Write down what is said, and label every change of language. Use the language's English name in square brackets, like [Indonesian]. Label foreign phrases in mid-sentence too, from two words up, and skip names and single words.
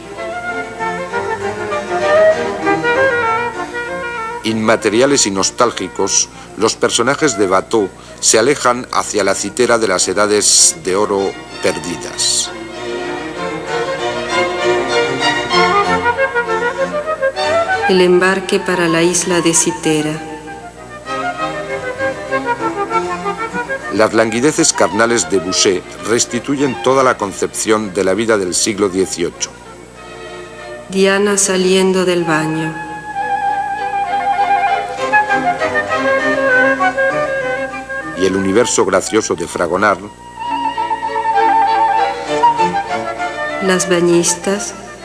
[Spanish] Inmateriales y nostálgicos, los personajes de Watteau se alejan hacia la citera de las edades de oro perdidas. El embarque para la isla de Citera. Las languideces carnales de Boucher restituyen toda la concepción de la vida del siglo XVIII. Diana saliendo del baño. Y el universo gracioso de Fragonard. Las bañistas.